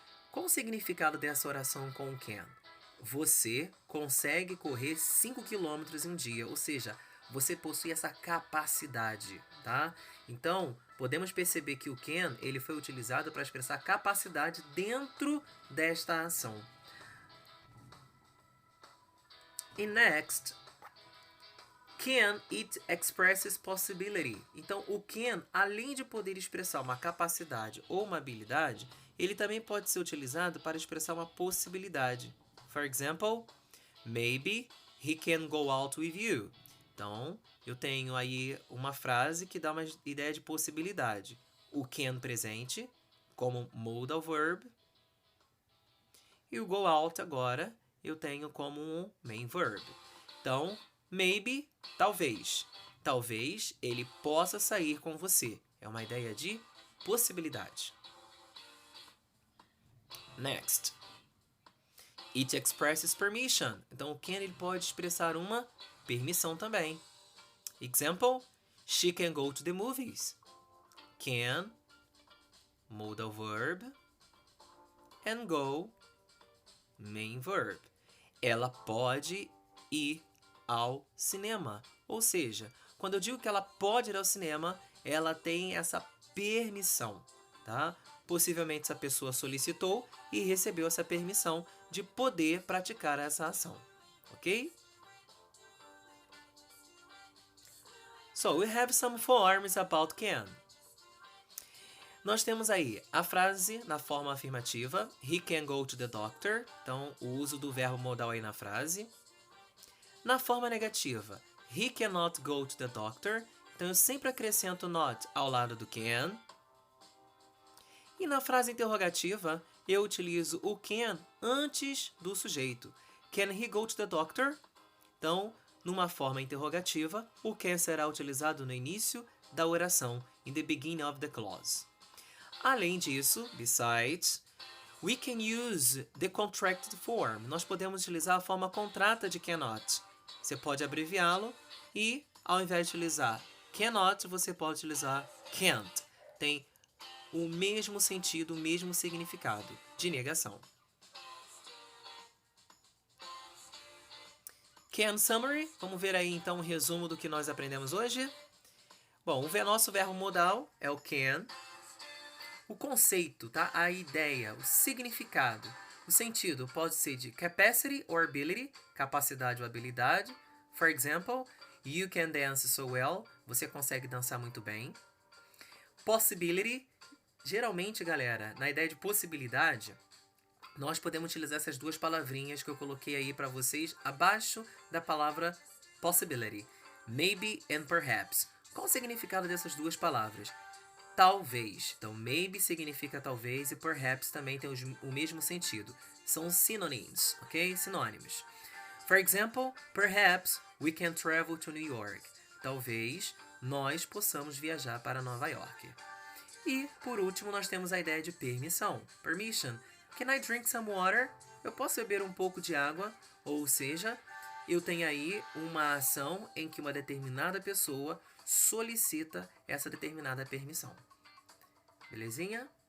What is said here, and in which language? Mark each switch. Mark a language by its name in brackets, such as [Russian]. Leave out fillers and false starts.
[Portuguese] Qual o significado dessa oração com o can? Você consegue correr 5 km em um dia, ou seja, você possui essa capacidade, tá? Então, podemos perceber que o can ele foi utilizado para expressar capacidade dentro desta ação. [English] E next, can, it expresses possibility. [Portuguese] Então, o can, além de poder expressar uma capacidade ou uma habilidade, ele também pode ser utilizado para expressar uma possibilidade. [English] For example, maybe he can go out with you. [Portuguese] Então, eu tenho aí uma frase que dá uma ideia de possibilidade. O can presente, como modal verb. E o go out agora, eu tenho como um main verb. Então, maybe, talvez. Talvez ele possa sair com você. É uma ideia de possibilidade. [English] Next. It expresses permission. [Portuguese] Então, o can ele pode expressar uma permissão também. [English] Example, she can go to the movies. Can, modal verb, and go, main verb. [Portuguese] Ela pode ir ao cinema. Ou seja, quando eu digo que ela pode ir ao cinema, ela tem essa permissão, tá? Possivelmente essa pessoa solicitou e recebeu essa permissão de poder praticar essa ação, ok? [English] So, we have some forms about can. [Portuguese] Nós temos aí a frase na forma afirmativa, [English] he can go to the doctor. [Portuguese] Então, o uso do verbo modal aí na frase. Na forma negativa, [English] he cannot go to the doctor. [Portuguese] Então, eu sempre acrescento not ao lado do can. E na frase interrogativa, eu utilizo o can antes do sujeito. [English] Can he go to the doctor? [Portuguese] Então, numa forma interrogativa, o can será utilizado no início da oração, [English] in the beginning of the clause. [Portuguese] Além disso, [English] besides, we can use the contracted form. [Portuguese] Nós podemos utilizar a forma contrata de cannot. Você pode abreviá-lo e, ao invés de utilizar cannot, você pode utilizar can't. Tem o mesmo sentido, o mesmo significado de negação. [English] Can summary. [Portuguese] Vamos ver aí então um resumo do que nós aprendemos hoje. Bom, o nosso verbo modal é o can. O conceito, tá? A ideia, o significado, o sentido pode ser de [English] capacity or ability, [Portuguese] capacidade ou habilidade. [English] For example, you can dance so well. [Portuguese] Você consegue dançar muito bem. Possibility. Geralmente, galera, na ideia de possibilidade, nós podemos utilizar essas duas palavrinhas que eu coloquei aí para vocês abaixo da palavra possibility. [English] Maybe and perhaps. [Portuguese] Qual o significado dessas duas palavras? Talvez. Então, maybe significa talvez e perhaps também tem o mesmo sentido. São synonyms, ok? Sinônimos. [English] For example, perhaps we can travel to New York. [Portuguese] Talvez nós possamos viajar para Nova York. E, por último, nós temos a ideia de permissão. Permission. [English] Can I drink some water? [Portuguese] Eu posso beber um pouco de água? Ou seja, eu tenho aí uma ação em que uma determinada pessoa solicita essa determinada permissão. Belezinha?